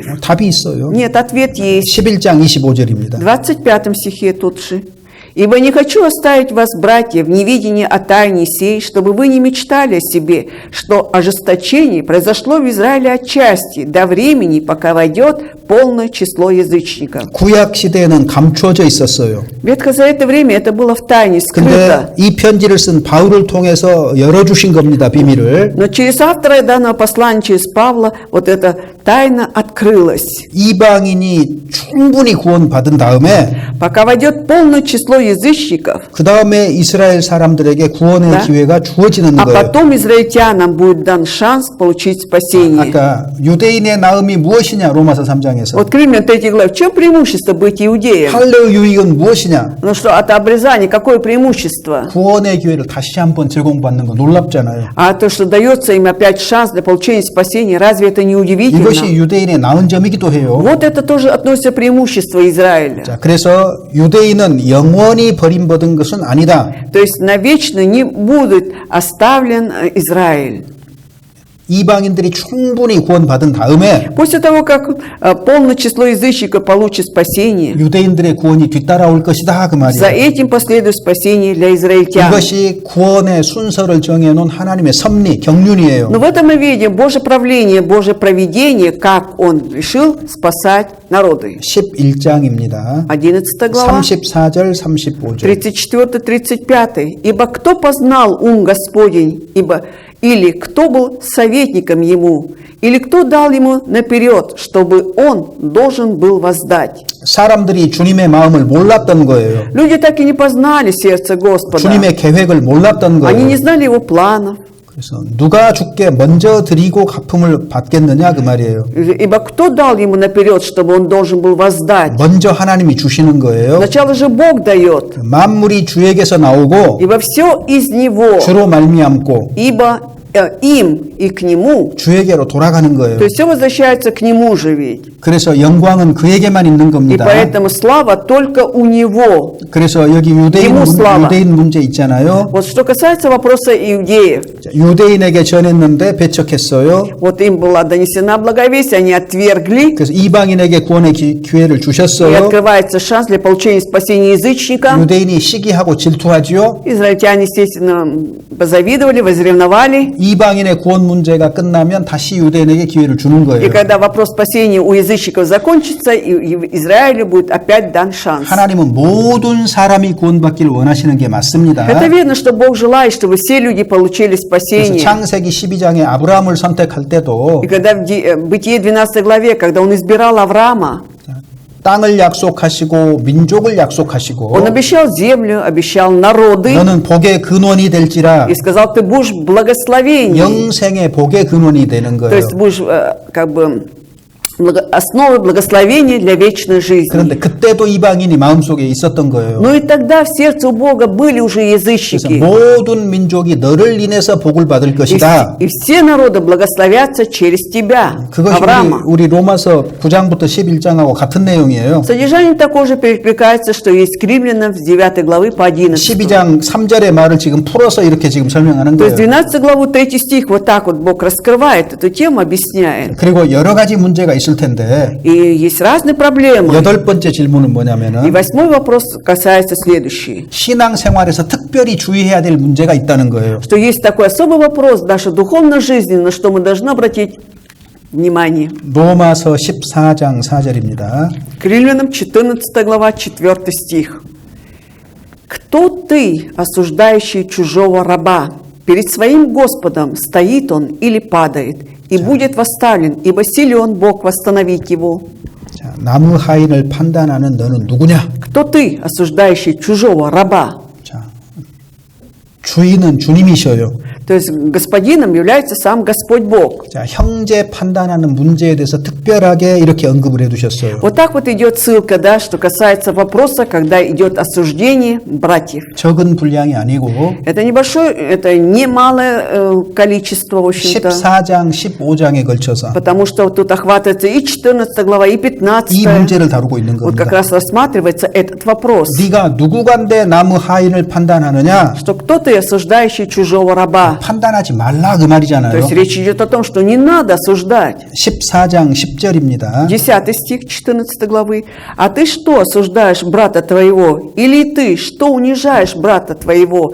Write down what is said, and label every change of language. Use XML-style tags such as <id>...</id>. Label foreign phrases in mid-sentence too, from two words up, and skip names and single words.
<ko>답이 있어요.</ko> <ru>Нет, ответ есть.</ru> <ko>11장 25절입니다.</ko> <ru>В 25 стихе тут же. «Ибо не хочу оставить вас, братья, в неведении о тайне сей, чтобы вы не мечтали о себе, что ожесточение произошло в Израиле отчасти, до времени, пока войдет полное число язычников».</ru> <ko>구약 시대에는 감추어져 있었어요.</ko> <ru>Ветхозаветное время это было в тайне, скрыто.</ru> <ko>근데 이 편지를 쓴 바울을 통해서 열어주신 겁니다. 비밀을.</ko> <ru>Но через автора данного послания, через Павла, вот эта тайна открылась.</ru> <ko>이방인이 충분히 구원받은 다음에</ko> <ru>Пока войдет полное число язычников,</ru> <ko>그 다음에 이스라엘 사람들에게 구원의</ko> <ru>Да.</ru> <ko>기회가 주어지는</ko> <ru>а</ru> <ko>거예요.</ko> <ru>потом израильтянам будет дан шанс получить спасение.</ru> <ko>아까 유대인의 나음이 무엇이냐 로마서 3장에서</ko> <ru>Вот Римлян 3 главе. В чем преимущество быть иудеем?</ru> <ko>할례의 유익은 무엇이냐</ko> <ru>Ну что, от обрезания какое преимущество?</ru> <ko>구원의 기회를 다시 한번 제공받는 거 놀랍잖아요.</ko> <ru>А то, что дается им опять шанс для получения спасения, разве это не удивительно?</ru> <ko>이것이 유대인의 나은 점이기도 해요.</ko> <ru>Вот это тоже относится к преимуществу Израиля.</ru> <ko>자, 그래서 유대인은 영원히 버림받은 것은 아니다.</ko> <ru>То есть навечно не будет оставлен Израиль.</ru> <ko>이방인들이 충분히 구원받은 다음에</ko> <ru>После того, как полное число язычников получит спасение,</ru> <ko>유대인들의 구원이 뒤따라올 것이다 그</ko> <ru>за</ru> <ko>말이에요.</ko> <ru>этим последует спасение для израильтян.</ru> <ko>이것이 구원의 순서를 정해놓은 하나님의 섭리, 경륜이에요.</ko> <ru>Но в этом мы видим Божье правление, Божье провидение, как Он решил спасать народы.</ru> <ko>11장입니다.</ko> <ru>11 глава,</ru> <ko>34절, 35절.</ko> <ru>34-35. «Ибо кто познал ум Господень, или кто был советником ему, или кто дал ему наперед, чтобы он должен был воздать».</ru> <ko>사람들이 주님의 마음을 몰랐던 거예요.</ko> <ru>Люди так и не познали сердце Господа.</ru> <ko>주님의 계획을 몰랐던</ko> <ru>Они не</ru> <ko>거예요.</ko> <ru>знали его планов.</ru> <ko>그래서 누가 주께 먼저 드리고 갚음을 받겠느냐 그 말이에요.</ko> <ru>Ибо кто дал ему наперед, чтобы он должен был воздать?</ru> <ko>먼저 하나님이 주시는 거예요.</ko> <ru>Сначала же Бог дает.</ru> <ko>만물이 주에게서 나오고</ko> <ru>Ибо все из Него.</ru> <ko>주로 말미암고</ko> <ru>Ибо им и к Нему.</ru> <ko>주에게로 돌아가는 거예요.</ko> <ru>То есть все возвращается к Нему же ведь.</ru> <ko>그래서 영광은 그에게만 있는</ko> <ru>И</ru> <ko>겁니다.</ko> <ru>поэтому слава только у Него.</ru> <ko>그래서 여기</ko> <ru>Ему слава.</ru> <ko>유대인 문제 있잖아요.</ko> <ru>Вот что касается вопроса иудеев.</ru> <ko>자, 유대인에게 전했는데 배척했어요.</ko> <ru>Вот им была донесена благовестие, они отвергли.</ru> <ko>그래서 이방인에게 구원의 기회를</ko> <ru>И</ru> <ko>주셨어요.</ko> <ru>открывается шанс для получения спасения язычника.</ru> <ko>유대인이 시기하고 질투하죠.</ko> <ru>Израильтяне, естественно, позавидовали, возревновали.</ru> <ko>이방인의 구원 문제가 끝나면 다시 유대인에게 기회를 주는</ko> <ru>И</ru> <ko>거예요.</ko> <ru>когда вопрос спасения у язычников закончится, и Израилю будет опять дан шанс.</ru> <ko>하나님은 모든 사람이 구원받기를 원하시는 게 맞습니다.</ko> <ru>Это видно, что Бог желает, чтобы все люди получили</ru> <ko>그래서</ko> <ru>спасение.</ru> <ko>창세기 12장에 아브라함을 선택할 때도</ko> <ru>И когда в Бытие 12 главе, когда он избирал Авраама,</ru> <ko>땅을 약속하시고 민족을 약속하시고</ko> <ru>он обещал землю, обещал народы,</ru> <ko>너는 복의 근원이 될지라</ko> <ru>и сказал, ты будешь благословением.</ru> <ko>영생의 복의 근원이 되는</ko> <ru>То</ru> <ko>거예요.</ko> <ru>есть будешь как бы основой благословения для вечной жизни.</ru> <ko>그런데 그때도 이방인이 마음속에 있었던 거예요.</ko> <ru>Но и тогда в сердце у Бога были уже</ru> <ko>그래서</ko> <ru>язычники.</ru> <ko>모든 민족이 너를 인해서 복을 받을 것이다.</ko> <ru>И все народы благословятся через тебя,</ru> <ko>그것이</ko> <ru>Авраама.</ru> <ko>우리 로마서 9장부터 11장하고 같은 내용이에요.</ko> <ru>Содержание такое же перекликается, что есть к Римлянам с 9 главы по 11.</ru> <ko>12장 3절의 말을 지금 풀어서 이렇게 지금 설명하는</ko> <ru>То есть</ru> <ko>거예요.</ko> <ru>12 главу 3 стих вот так вот Бог раскрывает эту тему, объясняет.</ru> <ko>그리고 여러 가지 문제가 있을 텐데</ko> <ru>И есть разные проблемы.</ru> <ko>여덟 번째 질문은</ko> <ru>И</ru> <ko>뭐냐면은</ko> <ru>8 вопрос касается следующий.</ru> <ko>신앙생활에서 특별히 주의해야 될 문제가 있다는 거예요.</ko> <ru>Что есть такой особый вопрос в нашей духовной жизни, на что мы должны обратить внимание.</ru> <ko>로마서 14장 4절입니다.</ko> <ru>К Римлянам 14 глава 4 стих. «Кто ты, осуждающий чужого раба? Перед своим Господом стоит он или падает, и будет восставлен, ибо силен Бог восстановить его».</ru> <ko>자, 나무 하인을 판단하는 너는 누구냐?</ko> <ru>Кто ты, осуждающий чужого раба?</ru> <ko>자, 주인은 주님이셔요.</ko> <ru>То есть господином является сам Господь Бог.</ru> <ko>자, 형제 판단하는 문제에 대해서 특별하게 이렇게 언급을 해두셨어요.</ko> <ru>Вот так вот идет ссылка, да, что касается вопроса, когда идет осуждение братьев.</ru> <ko>적은 분량이 아니고</ko> <ru>Это небольшое, это немалое количество, в общем-то.</ru> <ko>14장, 15장에 걸쳐서</ko> <ru>Потому что вот тут охватывается и 14 глава, и 15.</ru> <ko>이 문제를 다루고 있는</ko> <ru>Вот как</ru> <ko>겁니다.</ko> <ru>раз рассматривается этот вопрос.</ru> <ko>네가 누구간데 나무 하인을 판단하느냐?</ko> <ru>Что кто ты, осуждающий чужого раба?</ru> <ko>판단하지 말라 그</ko> <ru>То</ru> <ko>말이잖아요.</ko> <ru>есть речь идет о том, что не надо осуждать.</ru> <ko>14장 10절입니다.</ko> <ru>10 стих 14 главы. «А ты что, осуждаешь брата твоего? Или ты, что унижаешь брата твоего?</ru>